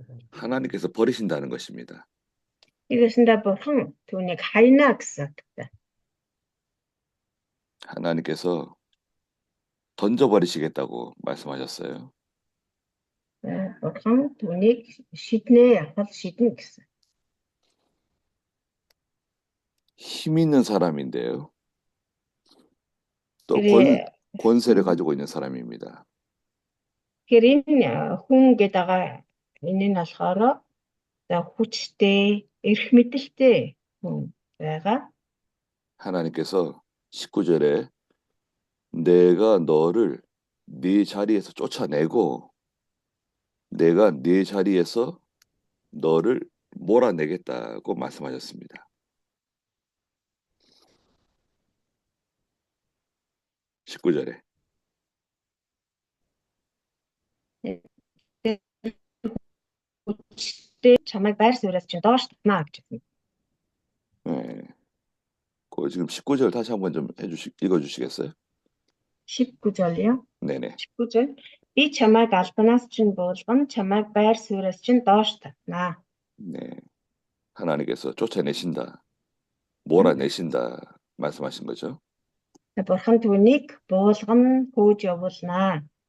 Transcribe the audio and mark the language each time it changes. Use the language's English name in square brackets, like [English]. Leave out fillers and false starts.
[Korean] 하나님께서 버리신다는 것입니다. 이것은다 [Mongolian] бурхан түүнийг хайна гэсэн утгатай. [Korean] 하나님께서 던져버리시겠다고 말씀하셨어요. [Mongolian] бурхан түүнийг шиднэ гэсэн. [Korean] 힘 있는 사람인데요. 또 권세를 가지고 있는 사람입니다. [Mongolian] Тэгэхээр энэ хүн гэдэг энэ нь болохоор хүчтэй, эрх мэдэлтэй хүн байгаа. [Korean] 하나님께서 19절에 내가 너를 네 자리에서 쫓아내고 내가 네 자리에서 너를 몰아내겠다고 말씀하셨습니다. 19절에 [Mongolian] хүчтэй чамайг байр сууриас чинь доош татнаа гэж байна. [Korean] 네. 그 지금 19절 다시 한번 좀 읽어주시겠어요? 19절이요? 네네. 19절. [Mongolian] Би чамайг албанаас чинь буулган, чамайг байр сууриас чинь доош татнаа. [Korean] 네. 하나님께서 쫓아내신다, 몰아내신다 말씀하신 거죠. [Mongolian] бурхан түүнийг буулган хөөж явуулнаа.